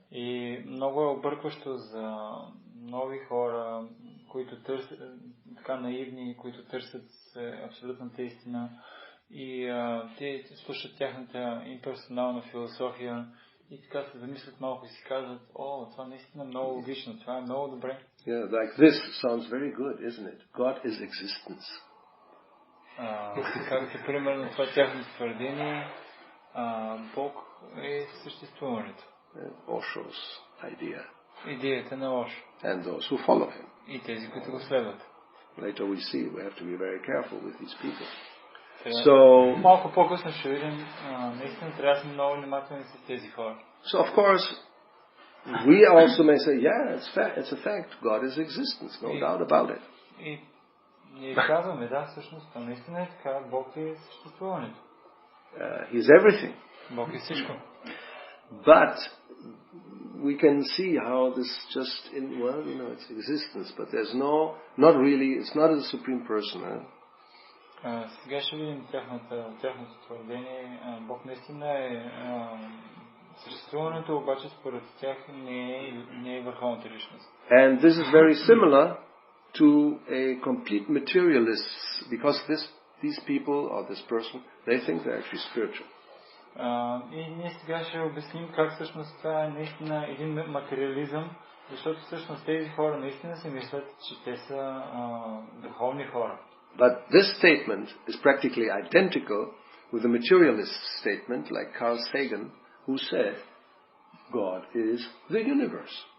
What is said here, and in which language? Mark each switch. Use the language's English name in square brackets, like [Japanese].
[Bulgarian] И много е объркващо за нови хора, които търсят, така наивни, които търсят абсолютната истина, и те слушат тяхната имперсонална философия и така се замислят малко и си казват: о, това наистина е много логично, това е много добре. [English] Yeah, like this sounds very good, isn't it? God is existence. [Bulgarian] Както примерно това тяхно твърдение, Бог е съществуването. [English] Osho's idea. [Bulgarian] Идеята на Ошо. [English] And those who follow him. [Bulgarian] И тези, които го следват. [English] Later we see, we have to be very careful with these people. [Bulgarian] Малко по-късно ще видим, наистина трябва да сме много внимателни с тези хора. [English] So of course, we also may say, it's a fact, God is existence, no doubt about it. [Bulgarian] И ние казваме, да, всъщност, това наистина е така, Бог е съществуването. [English] He's everything. [Bulgarian] Бог е всичко. [English] But we can see how this just it's existence, but there's not really, it's not a supreme person. [Bulgarian] Сега ще видим тяхното твърдение. Бог наистина е съществуването, обаче според тях не е върховната личност. [English] And this is very similar to a complete materialist, because these people or this person, they think they're actually spiritual. [Bulgarian] И ние сега ще обясним как всъщност това е наистина един материализъм, защото всъщност тези хора наистина си мислят, че те са духовни хора. [English] But this statement is practically identical with the materialist statement like Carl Sagan, who said, God is the universe.